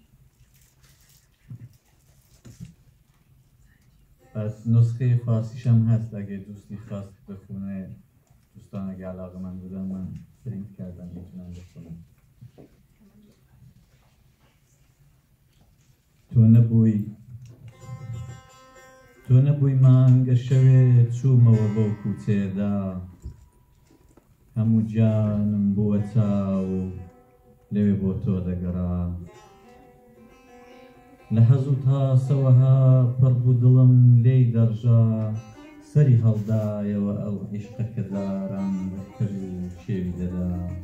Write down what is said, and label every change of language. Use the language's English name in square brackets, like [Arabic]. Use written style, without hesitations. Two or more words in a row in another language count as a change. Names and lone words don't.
[Persian] از نسخه فارسیش هم هست، اگه دوستی خواست بخونه، دوستان اگه علاقه من بودن من پرینت کردم میتونم بخونم. [Central Kurdish] تو نبوی مانگە شەوێ چوومەوە بۆ کوچێدا هەموو جانم بووە چاو و لەوێ بۆ تۆ دەگەڕا لە حەز و تاسەوەها پڕ بوو دڵم لێی دەڕژا سەری هەڵدایەوە ئەو عیشقە کە داران بەکرد و شێوی دەدا